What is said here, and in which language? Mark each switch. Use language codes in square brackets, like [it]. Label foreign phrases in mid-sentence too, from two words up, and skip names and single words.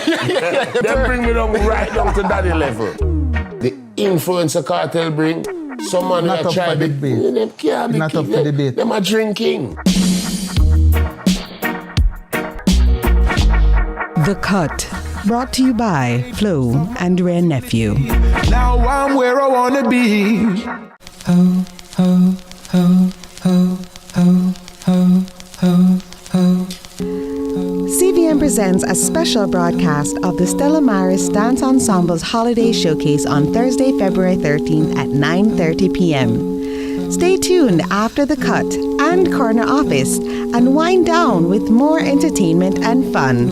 [en] Them bring me down right down to Daddy level. The influencer cartel bring someone not who try to debate. Them can't be not up for debate. Them are drinking. The Cut Brought to you by Flo and Rare Nephew. Now I'm where I wanna be. Ho, ho, ho, ho, ho, ho, ho, ho. CVM presents a special broadcast of the Stella Maris Dance Ensemble's Holiday Showcase on Thursday, February 13th at 9:30 p.m. Stay tuned after the cut and corner office and wind down with more entertainment and fun.